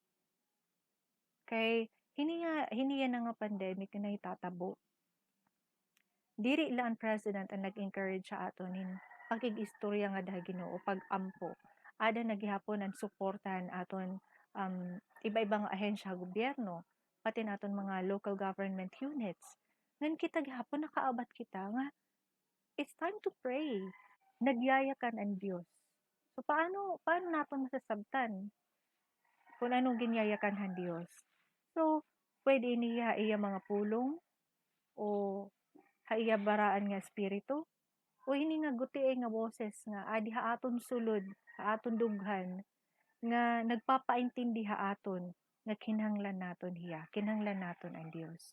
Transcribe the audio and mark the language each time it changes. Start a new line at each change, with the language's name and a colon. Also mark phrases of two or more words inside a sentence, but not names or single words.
Waray: Kay hini yan nga pandemic na itatabo. Diri lang ang president ang nag-encourage sa aton in pagkig-istorya nga dahil Ginoo pag-ampo. Ada naghihapon ang suportahan aton iba-ibang ahensya gobyerno, pati naton mga
English: local government units.
Waray: Ngan kita gihapon nakaabat kita nga
English: it's time to pray.
Waray: Nagyayakan ang Dios. So paano naton masasabtan kung anong ginyayakan han Dios? So pwede niya iya mga pulong o haiya baraan nga espiritu o hini nga gutiay nga boses nga adi haaton sulod, haaton dughan nga nagpapaintindi haaton nga kinahanglan naton hiya, kinahanglan naton ang Dios.